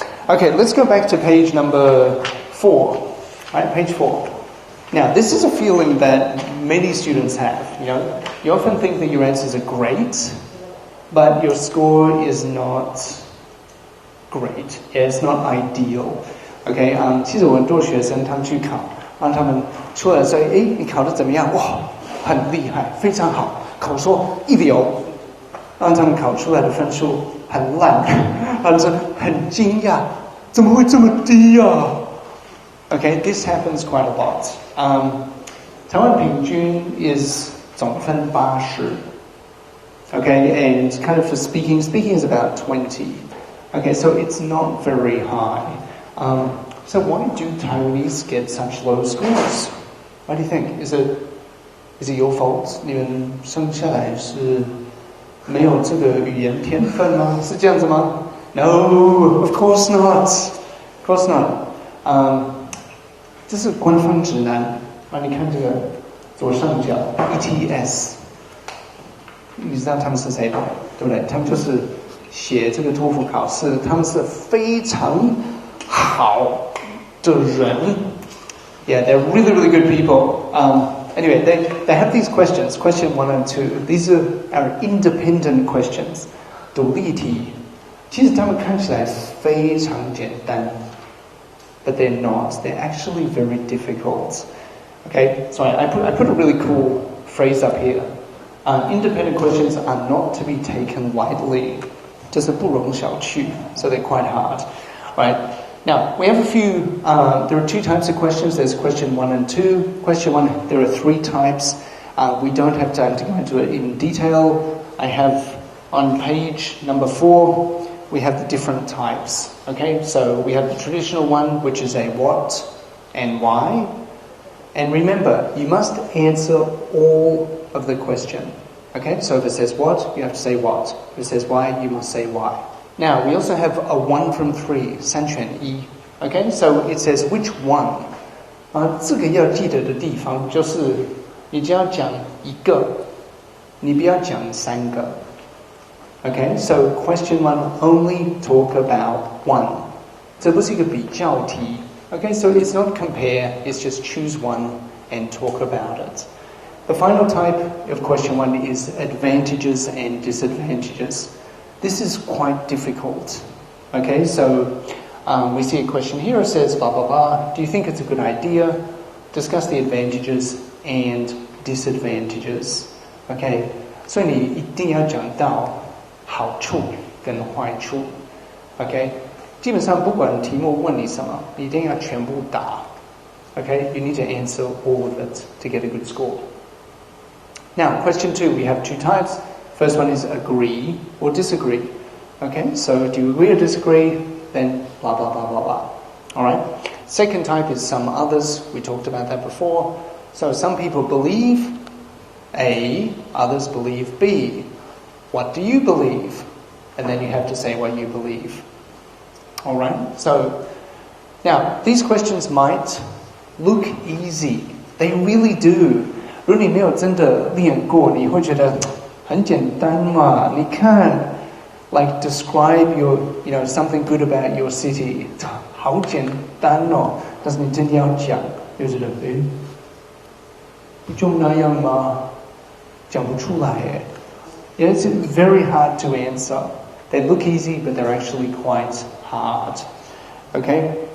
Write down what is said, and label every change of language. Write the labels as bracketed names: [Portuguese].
[English] Okay, let's go back to page number 4. Right, page 4. Now, this is a feeling that many students have. You often think that your answers are great, but your score is not great. Yeah, it's not ideal. [Chinese] Okay, 其实我很多学生他们去考，让他们出来说，诶，你考得怎么样？哇，很厉害，非常好，口说一流。让他们考出来的分数很烂，他们说很惊讶，怎么会这么低啊？ [English] Okay, this happens quite a lot. [Chinese] 台湾平均 is 总分80. [English] Okay, and kind of for speaking is about 20. Okay, so it's not very high. So why do Taiwanese get such low scores? What do you think? Is it your fault? [Chinese] 你们生下来是没有这个语言天分吗？是这样子吗？ [English] No, of course not. Of course not. [Chinese] 这是官方指南。你看这个左上角 ETS， 你知道他们是谁吗？对不对？他们就是写这个托福考试，他们是非常好的人。 [English] Yeah, they're really, really good people. Anyway, they have these questions, question 1 and 2. These are our independent questions. [Chinese] 独立题，其实他们看起来非常简单。 [English] But they're not. They're actually very difficult. Okay, so I put a really cool phrase up here. Independent questions are not to be taken lightly. [Chinese] 就是不容小觑. [English] So they're quite hard. Right. Now, we have a few, there are 2 types of questions. There's question 1 and 2. Question 1, there are 3 types. We don't have time to go into it in detail. I have on page number 4, we have the different types. Okay, so we have the traditional one, which is a what and why. And remember, you must answer all of the question. Okay, so if it says what, you have to say what. If it says why, you must say why. Now, we also have a 1 from 3, [Chinese] 三选一. [English] Okay, so it says which one. [Chinese] 这个要记得的地方就是你只要讲一个，你不要讲3个。 [English] Okay, so question 1, only talk about 1. [Chinese] 这不是一个比较题。 [English] Okay, so it's not compare, it's just choose 1 and talk about it. The final type of question 1 is advantages and disadvantages. This is quite difficult. Okay, so we see a question here, it says blah blah blah. Do you think it's a good idea? Discuss the advantages and disadvantages. [Chinese] Okay, 所以你一定要讲到好处跟坏处。Okay, 基本上不管题目问你什么，你一定要全部答。 [English] Okay, you need to answer all of it to get a good score. Now, question 2, we have 2 types. First one is agree or disagree. Okay, so do you agree or disagree? Then blah, blah, blah, blah, blah. Alright? Second type is some others. We talked about that before. So some people believe A, others believe B. What do you believe? And then you have to say what you believe. Alright? So, now, these questions might look easy. They really do. [Chinese] 如果你没有真的练过，你会觉得很简单嘛。你看 [English] like describe your, something good about your city. [Chinese] 好简单哦。但是你真的要讲，就觉得就那样吗？讲不出来耶。 [English] Yeah, it's very hard to answer. They look easy, but they're actually quite hard. Okay?